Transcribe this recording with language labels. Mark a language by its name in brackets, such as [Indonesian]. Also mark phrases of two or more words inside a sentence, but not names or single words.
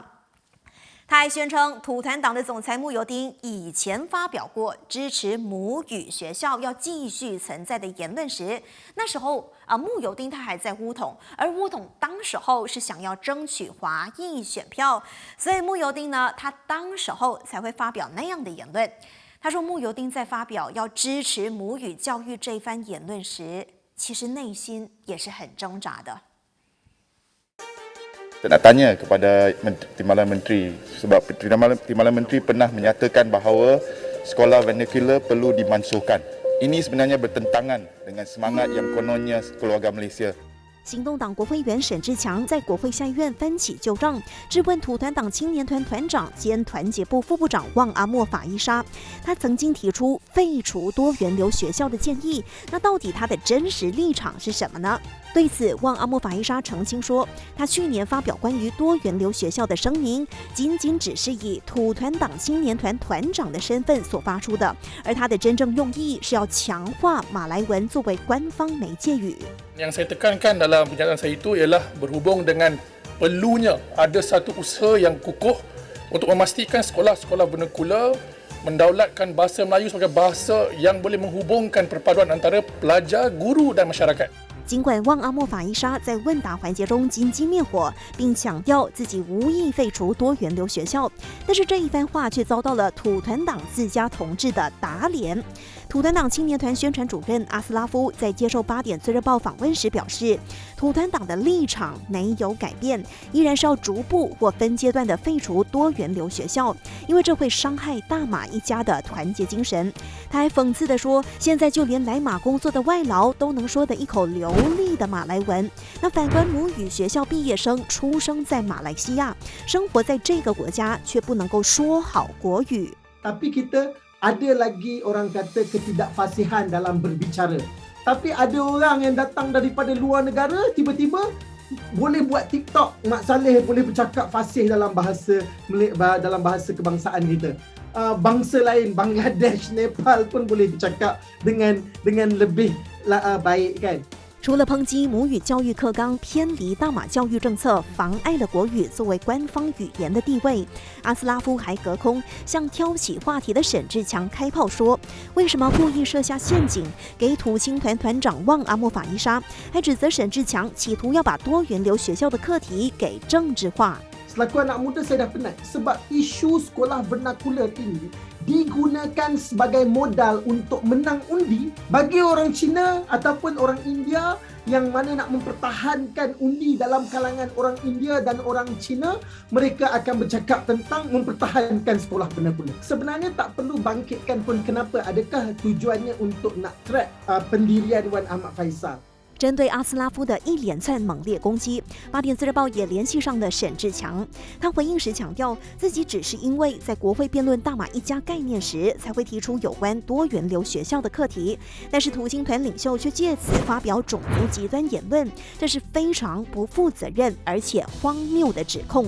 [Chinese] 他还宣称，土团党的总裁慕尤丁以前发表过支持母语学校要继续存在的言论时，那时候慕尤丁他还在乌统，而乌统当时候是想要争取华裔选票，所以慕尤丁呢，他当时候才会发表那样的言论。他说，慕尤丁在发表要支持母语教育这一番言论时，其实内心也是很挣扎的。 [Malay] Saya nak tanya kepada Timbalan Menteri sebab Timbalan Menteri pernah menyatakan bahawa sekolah vernacular perlu dimansuhkan. Ini sebenarnya bertentangan dengan semangat yang kononnya keluarga Malaysia. [Chinese] 行动党国会议员沈志强在国会下议院翻起旧账，质问土团党青年团团长兼团结部副部长旺阿莫法伊莎。他曾经提出废除多元流学校的建议，那到底他的真实立场是什么呢？对此，旺阿莫法伊莎澄清说，他去年发表关于多元流学校的声明，仅只是以土团党青年团团长的身份所发出的，而他的真正用意是要强化马来文作为官方媒介语。 [Malay] Yang saya tekankan dalam pernyataan saya itu ialah berhubung dengan perlunya ada satu usaha yang kukuh untuk memastikan sekolah-sekolah vernacular mendaulatkan bahasa Melayu sebagai bahasa yang boleh menghubungkan perpaduan antara pelajar, guru dan masyarakat. [Chinese] 尽管旺阿莫法伊莎在问答环节中金鸡灭火，并强调自己无意废除多元流学校，但是这一番话却遭到了土团党自家同志的打脸。土团党青年团宣传主任阿斯拉夫在接受8点自热报访问时表示，土团党的立场没有改变，依然是要逐步或分阶段的废除多元流学校，因为这会伤害大马一家的团结精神。他还讽刺地说，现在就连来马工作的外劳都能说的一口流利的马来文，那反观母语学校毕业生出生在马来西亚，生活在这个国家，却不能够说好国语。 [Malay] Tapi kita ada lagi orang kata ketidakfasihan dalam berbicara. Tapi ada orang yang datang daripada luar negara tiba-tiba boleh buat TikTok. Mak Saleh boleh bercakap fasih dalam bahasa kebangsaan kita. Bangsa lain, Bangladesh, Nepal pun boleh bercakap dengan lebih baik kan. [Chinese] 除了抨击母语教育课纲偏离大马教育政策，妨碍了国语作为官方语言的地位，阿斯拉夫还隔空向挑起话题的沈志强开炮说，为什么故意设下陷阱给土青团团长旺阿莫法伊莎，还指责沈志强企图要把多元流学校的课题给政治化。 [Malay] Selaku anak muda saya dah penat sebab isu sekolah vernacular ini digunakan sebagai modal untuk menang undi bagi orang Cina ataupun orang India yang mana nak mempertahankan undi dalam kalangan orang India dan orang Cina, mereka akan bercakap tentang mempertahankan sekolah vernacular. Sebenarnya tak perlu bangkitkan pun kenapa, adakah tujuannya untuk nak track pendirian Wan Ahmad Faisal. [Chinese] 针对阿斯拉夫的一连串猛烈攻击，8点自日报也联系上了沈志强。他回应时强调，自己只是因为在国会辩论大马一家概念时，才会提出有关多元流学校的课题。但是土青团领袖却借此发表种族极端言论，这是非常不负责任而且荒谬的指控。